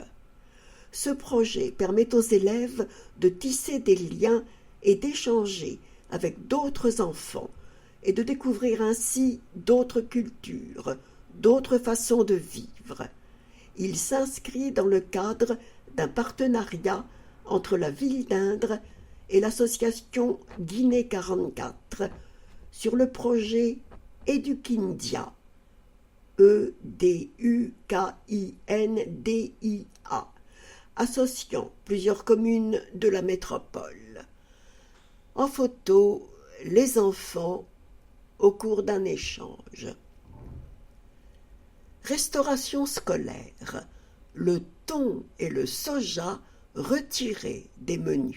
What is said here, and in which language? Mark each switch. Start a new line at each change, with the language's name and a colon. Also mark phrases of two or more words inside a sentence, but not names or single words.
French: Ce projet permet aux élèves de tisser des liens et d'échanger avec d'autres enfants et de découvrir ainsi d'autres cultures, d'autres façons de vivre. Il s'inscrit dans le cadre d'un partenariat entre la ville d'Indre et l'association Guinée 44 sur le projet Edukindia, E-D-U-K-I-N-D-I-A, associant plusieurs communes de la métropole. En photo, les enfants au cours d'un échange. Restauration scolaire, le thon et le soja retirés des menus.